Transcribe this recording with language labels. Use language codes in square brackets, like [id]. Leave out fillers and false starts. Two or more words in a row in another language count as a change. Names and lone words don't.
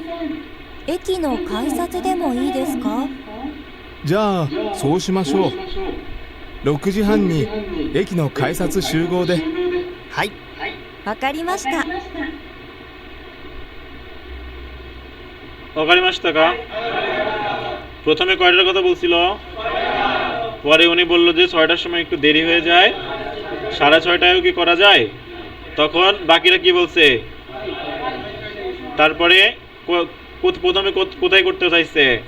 [ja] 駅の改札でもいいですか？じゃあそうしましょう。6時半に駅の改札集合で。はい。わかりました。わかりましたか? [bn] প্রথমে কয়টার কথা বলছিল, পরে উনি বলল যে 6টার সময় একটু দেরি হয়ে যায়, 6:30টায়ও কি করা যায়? তখন বাকিরা কি বলছে? তারপরে প্রথমে কোথায় করতে চাইছে?